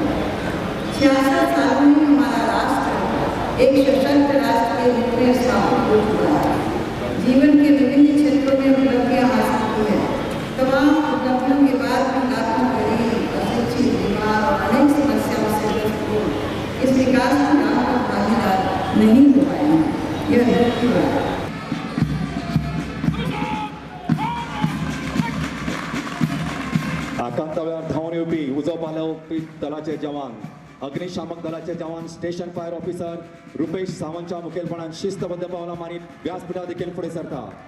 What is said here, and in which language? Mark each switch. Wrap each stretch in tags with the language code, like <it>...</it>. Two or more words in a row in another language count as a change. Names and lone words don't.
<hi>66 सालों में हमारा राष्ट्र एक सशक्त राष्ट्र के रूप में स्थापित हो चुका है। जीवन के विभिन्न क्षेत्रों में उपलब्धियां हासिल की है। तमाम उपलब्धियों के बाद भी लाखों गरीब, अशिक्षित, बीमार और अनेक समस्याओं से ग्रस्त लोग इस विकास की राह पर भागीदार नहीं हो पाए हैं। यह दुख की बात है।</hi> <kok>आकांतावेळार धांवन येवपी उजो पालव दलाचे जवान, अग्निशामक दलाचे जवान,</kok> <en>station fire officer</en> <kok>रुपेश सावंतच्या मुखेलपणान शिस्तबद्ध पावलां मारीत व्यासपीठा देखील फुडें सरता।</kok>